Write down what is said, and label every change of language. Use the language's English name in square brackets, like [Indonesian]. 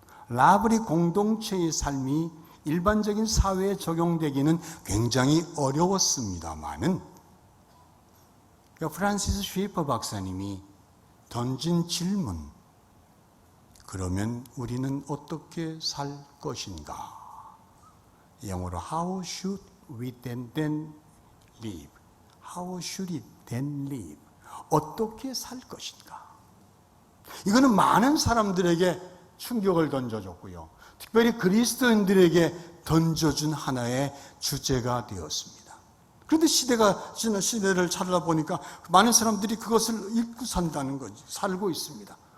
[Korean] 라브리 공동체의 삶이 일반적인 사회에 적용되기는 굉장히 어려웠습니다만은 프란시스 쉐이퍼 박사님이 던진 질문, 그러면 우리는 어떻게 살 것인가? 영어로 [English] How should we then live? How should it then live? [Korean] 어떻게 살 것인가? 이거는 많은 사람들에게 충격을 던져줬고요. 특별히 그리스도인들에게 던져준 하나의 주제가 되었습니다. 그런데 시대가 지난 시대를 찾아보니까 많은 사람들이 그것을 읽고 산다는 거지, 살고 있습니다.